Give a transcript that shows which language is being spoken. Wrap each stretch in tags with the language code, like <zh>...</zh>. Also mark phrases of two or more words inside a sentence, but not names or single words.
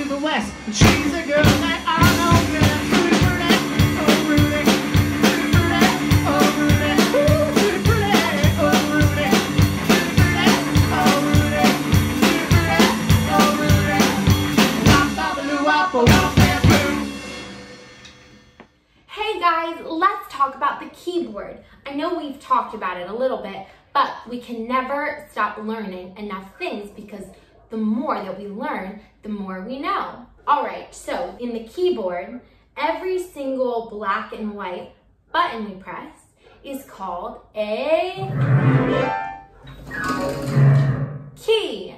<en>less. She's a girl that I know good. Tutti frutti, oh Rudy. Tutti frutti, oh Rudy. Tutti frutti, oh Rudy. Tutti frutti, oh Rudy. Tutti frutti, oh Rudy. Wop, bop-a-doo, wop, wop, bam, boom. Hey guys, let's talk about the keyboard. I know we've talked about it a little bit, but we can never stop learning enough things because the more that we learn, the more we know. All right, so in the keyboard, every single black and white button we press is called a key.</en>